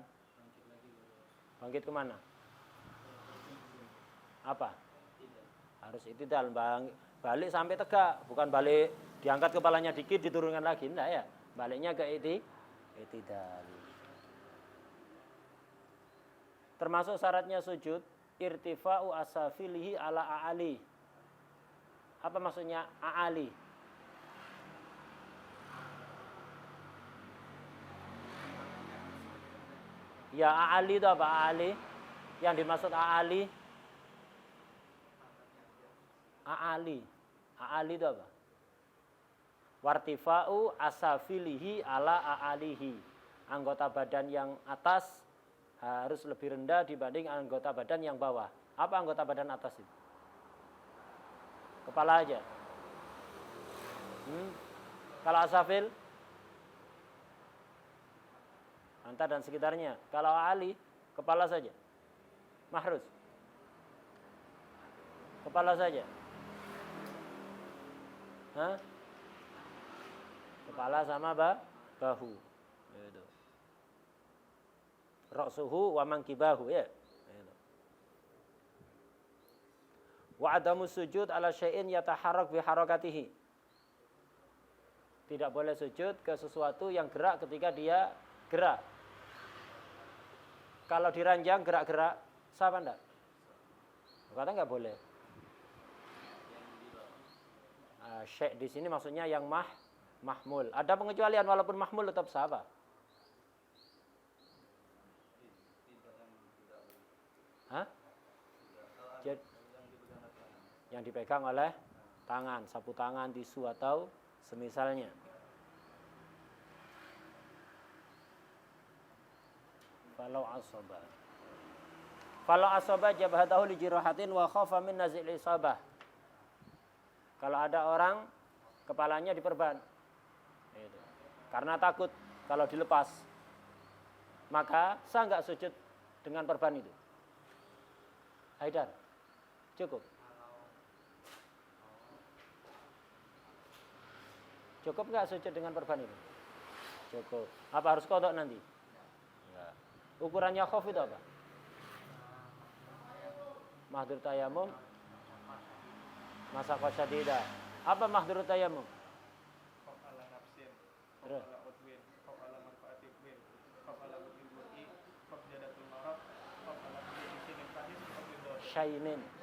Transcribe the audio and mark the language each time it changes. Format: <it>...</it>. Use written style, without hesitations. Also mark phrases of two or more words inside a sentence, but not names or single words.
<id>Bangkit kemana? Apa? Harus itidal, balik sampai tegak, bukan balik diangkat kepalanya dikit diturunkan lagi, enggak ya. Baliknya ke itidal. Termasuk syaratnya sujud</id> <ar>ارتفاع أسافله على أعالي.</ar> <id>Apa maksudnya a'ali? Ya a'ali itu apa a'ali? Yang dimaksud a'ali? A'ali. A'ali itu apa?</id> <ar>وارتفاع أسافله على أعاليه.</ar> <id>Anggota badan yang atas harus lebih rendah dibanding anggota badan yang bawah. Apa anggota badan atas itu? Kepala aja. Kalau asafil, anta dan sekitarnya. Kalau ali, kepala saja. Mahruz. Kepala saja. Hah? Kepala sama bahu. Gitu.</id> <ar>رأسه ومنكبه ya. Gitu. وعدم سجود على شيء يتحرك بحركته.</ar> <id>Tidak boleh sujud ke sesuatu yang gerak ketika dia gerak. Kalau diranjang gerak-gerak, sah apa enggak? Kata enggak boleh. Syekh di sini maksudnya yang mahmul. Ada pengecualian walaupun mahmul tetap sah apa? Hah? Yang dipegang oleh tangan, sapu tangan, tisu atau semisalnya.</id> <ar>فلو عصب جبهته لجراحة وخاف من نزع العصابة.</ar> <id>Kalau ada orang kepalanya diperban. Itu. Karena takut kalau dilepas. Maka sah enggak sujud dengan perban itu? Haidar. Cukup. Cukup enggak sujud dengan perban itu? Cukup. Apa harus qadha nanti? Enggak. Ukurannya khauf itu apa?</id> <ar>محذور تيمم، مشقة شديدة.</ar> <id>Apa mahdur tayamum? Terus. Syainin.</id>